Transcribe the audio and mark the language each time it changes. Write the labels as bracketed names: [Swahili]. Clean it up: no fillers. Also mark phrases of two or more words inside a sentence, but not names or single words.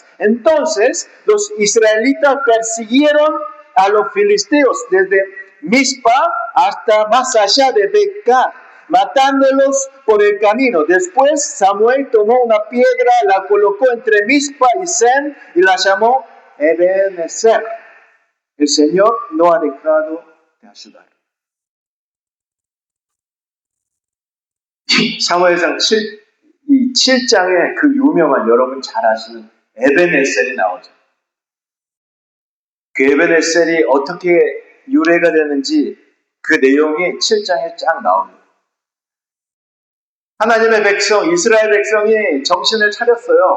[Spanish] Entonces los israelitas persiguieron a los filisteos desde Mizpa hasta más allá de Becar, matándolos por el camino. Después Samuel tomó una piedra, la colocó entre Mizpa y Sen y la llamó Ebenezer. El Señor no ha dejado de ayudar. [Korean] 사무엘상 7장에 그 유명한, 여러분 잘 아시는 에벤에셀이 나오죠. 그 에벤에셀이 어떻게 유래가 되는지 그 내용이 7장에 쫙 나옵니다. 하나님의 백성, 이스라엘 백성이 정신을 차렸어요.